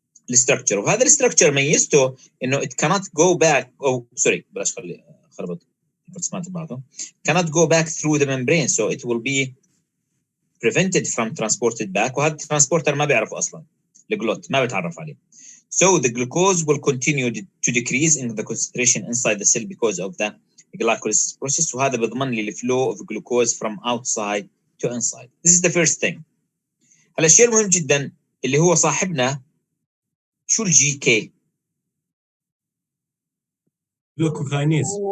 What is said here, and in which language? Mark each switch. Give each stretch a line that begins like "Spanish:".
Arabic: الستراكشر، وهذا الستراكشر ميزته انه
English: it cannot go back
Arabic: بلاش خربط سمعت بعضه
English: cannot go back through the membrane so it will be prevented from transported back،
Arabic: وهذا الترانسبورتر ما بيعرفه اصلا، الجلوت ما بيتعرف عليه.
English: So the glucose will continue to decrease in the concentration inside the cell because of the glycolysis process،
Arabic: وهذا بيضمن لي الفلو
English: of glucose from outside to inside. This is the first thing.
Arabic: هلا الشيء المهم جدا اللي هو صاحبنا شو الجي كي؟ جلوكوكاينيز.